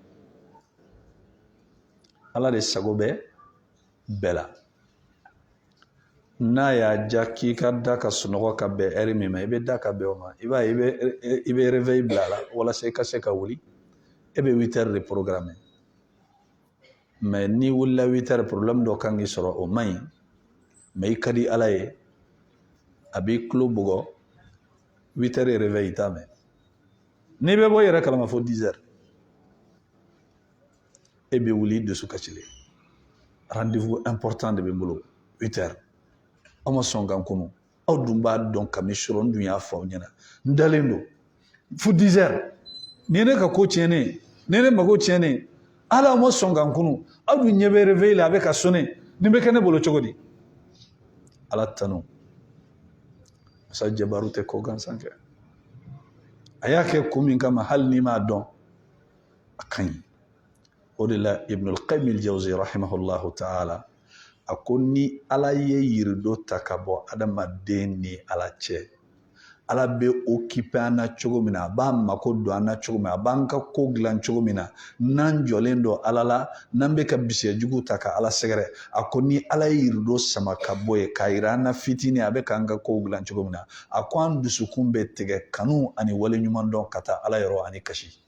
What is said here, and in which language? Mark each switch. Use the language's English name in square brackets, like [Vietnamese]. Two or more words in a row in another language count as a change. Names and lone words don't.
[Bambara] ala de sago bɛ bɛɛ la n'a y'a ja k'i ka da ka sunɔgɔ ka bɛn heure min ma I bɛ da ka bɛn o ma I b'a ye I bɛ réveil bila a la walasa I ka se ka wuli e bɛ 8 [French] heures de programme [Bambara] mais ni wulila 8 heures problème dɔ kan k'i sɔrɔ o man ɲi mais I ka di ala ye a b'i tulo bugɔ 8 heures réveil I t'a mɛn n'i bɛ bɔ I yɛrɛ kalama fo 10 heures e bɛ wuli I dusu kasilen [French] rendez-vous important [Bambara] de bɛ n bolo 8 heures aw ma sɔn ka n kunu aw dun b'a dɔn kabini surɔ n dun y'a fɔ aw ɲɛna n dalen don fo 10 heures nin ye ne ka ko tiɲɛnen nin ye ne mago tiɲɛnen ala ma sɔn ka n kunu aw dun ɲɛ bɛ réveil la a bɛ ka sonné nin bɛ kɛ ne bolo cogo di ala tanu masa jabaru tɛ ko gansan kɛ a y'a kɛ kun min kama hali n'i m'a dɔn a ka ɲi o de la Ibn al-Qayyim al-Jawzi [Arabic] رحمه الله تعالى [Bambara] a ko ni ala ye yirido ta ka bɔ adamaden ni ala cɛ ala bɛ occupé an na cogo min na a b'a mako don an na cogo min na a b'an ka ko dilan cogo min na n'an jɔlen don ala la n'an bɛ ka bisiyɛjugu ta ka ala sɛgɛrɛ a ko ni ala ye yirido sama ka bɔ yen k'a yira an na fitinin a bɛ k'an ka ko dilan cogo min na a ko an dusukun bɛ tigɛ kanu ani wale ɲuman dɔn ka taa ala yɔrɔ ani kasi